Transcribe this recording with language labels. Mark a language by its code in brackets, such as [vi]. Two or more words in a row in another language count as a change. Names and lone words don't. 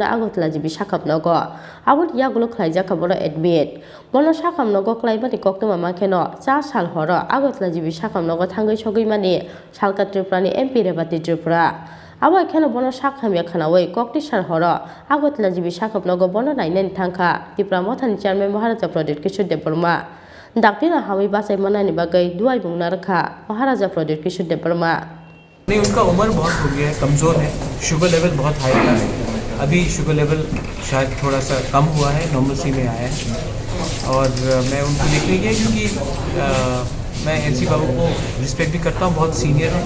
[trp] आगतला जिबि साखामनगो आबोनि यागुलो खलाइजा खबर एडमिट बनो साखामनगो क्लाइबानि कक्तमा माखेनो चा साल हरो आगतला जिबि साखामनगो थांगै सगै मानि सालका त्रिपुरानि एमपि रेबाति त्रिपुरा आबो एखेनो बनो साखामिया खानावै कक्टी साल हरो आगतला जिबि साखामनगो बनो नायनायनि थांखा त्रिपुरा मथानि चेयारमेन महाराजा प्रदीप किशोर देबरमा डाक्टिना हावी बासाई मनानी बागई दुआई बुंगना रखा महाराजा प्रदीप किशोर देबरमा [hi] नहीं, उनका उम्र बहुत हो गया है, कमज़ोर है, [en] sugar level [hi] बहुत हाई था। अभी [en] sugar level [hi] शायद थोड़ा सा कम हुआ है, नॉर्मलसी में आया है। और मैं उनको देखने गया क्योंकि मैं एनसी बाबू को रिस्पेक्ट भी करता हूँ, बहुत सीनियर है।